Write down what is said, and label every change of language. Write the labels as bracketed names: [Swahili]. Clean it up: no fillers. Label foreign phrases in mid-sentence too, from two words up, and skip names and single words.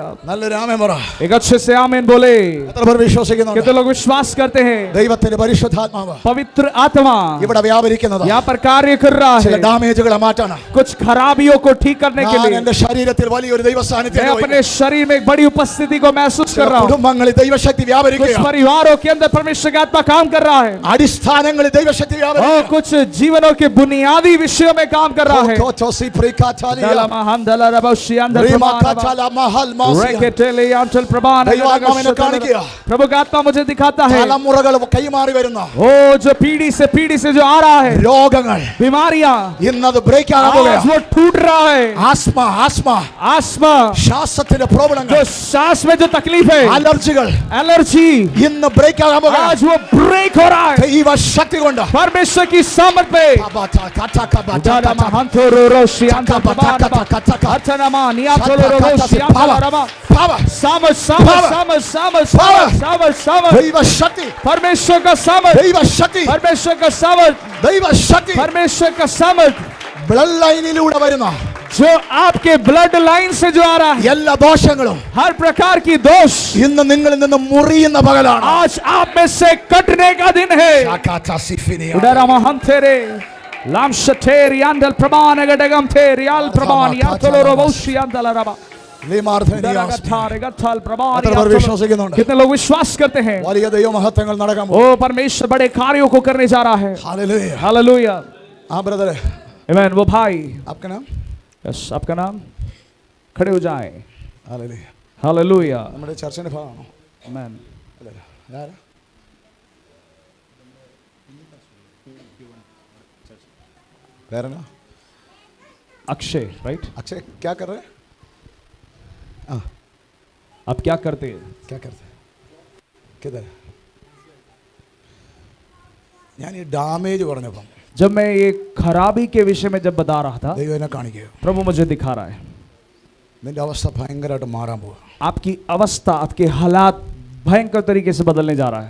[Malayalam] നല്ലൊരു ആമേൻ പറ [Hindi] एक अच्छे से आमीन बोले [Malayalam] എത്ര പേർ വിശ്വസിക്കുന്നുണ്ട് [Hindi] कितने लोग विश्वास करते हैं [Malayalam] ദൈവത്തിന്റെ പരിശുദ്ധാത്മാവ് [Hindi] पवित्र आत्मा [Malayalam] ഇവിടെ വ്യാപരിക്കുന്നത് [Hindi] यहाँ पर कार्य कर रहा [Malayalam] ചില [Hindi] है [Malayalam] ഡാമേജുകളെ മാറ്റാനാണ് [Hindi] कुछ खराबियों को ठीक करने के [Malayalam] ഞാൻ [Hindi] लिए [Malayalam] എന്റെ ശരീരത്തിൽ വലിയൊരു ദൈവ [Hindi] मैं [Malayalam] സാന്നിധ്യം [Hindi] अपने शरीर में एक बड़ी उपस्थिति को महसूस कर रहा हूँ [Malayalam] കുടുംബങ്ങളിൽ ദൈവശക്തി [Hindi] कुछ [Malayalam] വ്യാപരിക്കുകയാണ് [Hindi] परिवारों के अंदर परमेश्वर का आत्मा काम कर रहा है [Malayalam] അടിസ്ഥാനങ്ങളിൽ ദൈവശക്തി [Hindi] और [Malayalam] വ്യാപരിക്കുകയാണ് [Hindi] कुछ जीवनों के बुनियादी विषयों में काम कर रहा है प्रभु का आत्मा मुझे दिखाता है [Malayalam] തലമുറകൾ കൈമാറി വരുന്ന [Hindi] वो जो पीढ़ी से जो आ रहा है [Malayalam] രോഗങ്ങൾ [Hindi] बीमारियां [Malayalam] ഇന്നത് ബ്രേക്ക് ആകാൻ [Hindi] आज [Malayalam] പോകുകയാണ് [Hindi] वो टूट रहा है [Malayalam] ആസ്മ [Hindi] आस्मा [Malayalam] ശ്വാസത്തിന്റെ [Hindi] जो [Malayalam] പ്രോബ്ലങ്ങൾ [Hindi] सांस में जो तकलीफ है [Malayalam] അലർജികൾ [Hindi] एलर्जी [Malayalam] ഇന്ന് ബ്രേക്ക് ആകാൻ പോകുകയാണ് [Hindi] आज वो ब्रेक हो रहा है [Malayalam] ദൈവശക്തി കൊണ്ട് [Hindi] परमेश्वर की सामर्थ पे [Malayalam] ദൈവശക്തി [Hindi] परमेश्वर का सामर्थ [Malayalam] ദൈവശക്തി [Hindi] परमेश्वर का सामर्थ [Malayalam] ദൈവശക്തി [Hindi] परमेश्वर का सामर्थ [Malayalam] ബ്ലഡ് ലൈനിലൂടെ വരുന്ന [Hindi] जो आपके [English] blood line [Hindi] से जो आ रहा है [Malayalam] എല്ലാ ദോഷങ്ങളും [Hindi] हर प्रकार की दोष [Malayalam] ഇന്ന് നിങ്ങളിൽ നിന്ന് മുറിയുന്ന പകലാണ് [Hindi] आज आप में से कटने का दिन है उडरा महंतेरे लाम शतेर यान्दल प्रमाण गडगम थे रियाल प्रमाण यातोलो रोशी यान्दल रबा कितने लोग विश्वास करते हैं [Malayalam] വലിയ ദൈവമഹത്വങ്ങൾ നടക്കാൻ [Hindi] ओ परमेश्वर बड़े कार्यों को करने जा रहा है हालेलुया हालेलुया [Malayalam] ആ ബ്രദറെ [Hindi] आमेन वो भाई आपका नाम यस आपका नाम खड़े हो जाएं हालेलुया हालेलुया [Malayalam] നമ്മുടെ ചർച്ചിന്റെ ഭാഗമാണോ [Hindi] आमेन [Malayalam] यार പേരനാ [Hindi] अक्षय राइट अक्षय क्या कर रहे हैं हाँ आप क्या करते हैं क्या करते हैं किधर [Malayalam] ഞാൻ ഈ ഡാമേജ് പറഞ്ഞപ്പം [Hindi] जब मैं ये खराबी के विषय में जब बता रहा था [Malayalam] ദൈവം എന്നെ കാണിക്കുക [Hindi] प्रभु मुझे दिखा रहा है [Malayalam] നിന്റെ അവസ്ഥ ഭയങ്കരമായിട്ട് മാറാൻ പോവാ [Hindi] आपकी अवस्था आपके हालात भयंकर तरीके से बदलने जा रहा है